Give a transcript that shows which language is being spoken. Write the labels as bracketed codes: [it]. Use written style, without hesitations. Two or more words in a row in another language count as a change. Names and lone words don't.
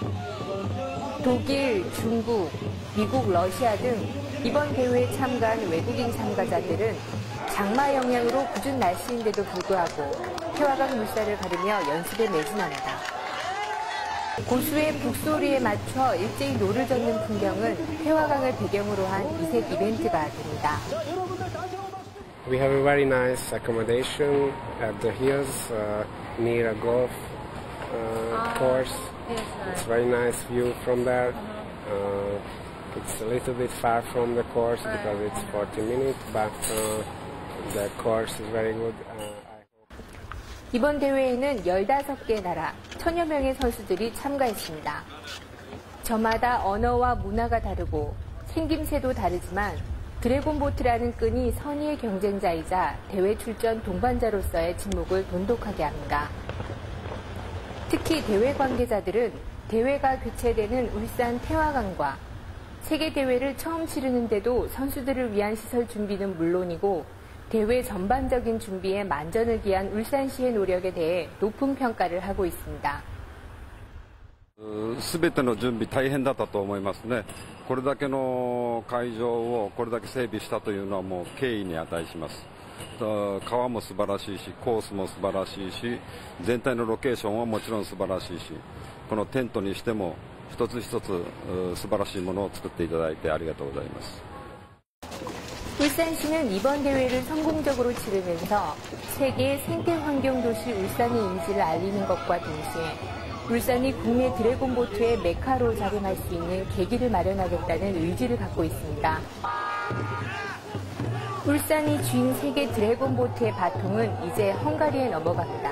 [ko] 독일, 중국, 미국, 러시아 등 이번 대회에 참가한 외국인 참가자들은 장마 영향으로 궂은 날씨인데도 불구하고 태화강 물살을 가르며 연습에 매진합니다. 고수의 북소리에 맞춰 일제히 노를 젓는 풍경은 태화강을 배경으로 한 이색 이벤트가 됩니다. [en] We have a very nice accommodation at the hills near a golf course. It's very nice view from there. It's a little bit far from the course because it's 40 minutes, but the course is very good. [ko] 이번 대회에는 15개 나라, 1000여 명의 선수들이 참가했습니다. 저마다 언어와 문화가 다르고 생김새도 다르지만 드래곤보트라는 끈이 선의의 경쟁자이자 대회 출전 동반자로서의 침묵을 돈독하게 합니다. 특히 대회 관계자들은 대회가 개최되는 울산 태화강과 세계대회를 처음 치르는데도 선수들을 위한 시설 준비는 물론이고 대회 전반적인 준비에 만전을 기한 울산시의 노력에 대해 높은 평가를 하고 있습니다. [ja] すべての準備大変だったと思いますね。これだけの会場をこれだけ整備したというのはもう敬意に値します。川も素晴らしいし、コースも素晴らしいし、全体のロケーションはもちろん素晴らしいし、このテントにしても一つ一つ素晴らしいものを作っていただいてありがとうございます。 [ko] 울산시는 이번 대회를 성공적으로 치르면서 세계 생태환경도시 울산의 이미지를 알리는 것과 동시에 울산이 국내 드래곤보트의 메카로 자림할 수 있는 계기를 마련하겠다는 의지를 갖고 있습니다. 울산이 쥔 세계 드래곤보트의 바통은 이제 헝가리에 넘어갑니다.